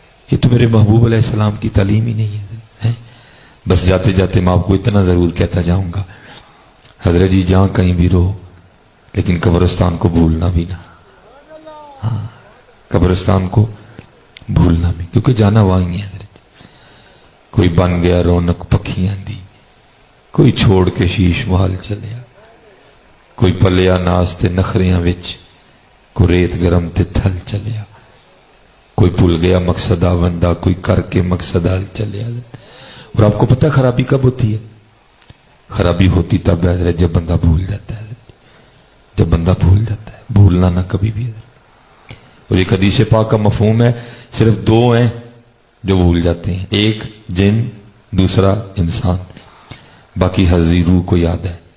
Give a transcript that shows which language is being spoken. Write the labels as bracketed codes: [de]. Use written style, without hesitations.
[ur] یہ تو میرے محبوب علیہ السلام کی تعلیم ہی نہیں ہے. بس جاتے جاتے میں آپ کو اتنا ضرور کہتا جاؤں گا, حضرت جی جہاں کہیں بھی رہو لیکن قبرستان کو بھولنا بھی نہ. ہاں قبرستان کو بھولنا بھی, کیونکہ جانا وہاں ہی ہے. [pa] حضرت کوئی بن گیا رونق پکھیاں دی, کوئی چھوڑ کے شیش محل چلیا, کوئی پلیا ناس تے نخریاں وچ, کوئی ریت گرم تے تھل چلیا, کوئی بھول گیا مقصد آوندا, کوئی کر کے مقصد آل چلیا. [ur] اور آپ کو پتہ خرابی کب ہوتی ہے؟ خرابی ہوتی تب ہے جب بندہ بھول جاتا ہے. جب بندہ بھول جاتا ہے, بھولنا نہ کبھی بھی. اور ایک حدیث پاک کا مفہوم ہے, صرف 2 ہیں جو بھول جاتے ہیں, ایک جن, دوسرا انسان, باقی حضی روح کو یاد ہے.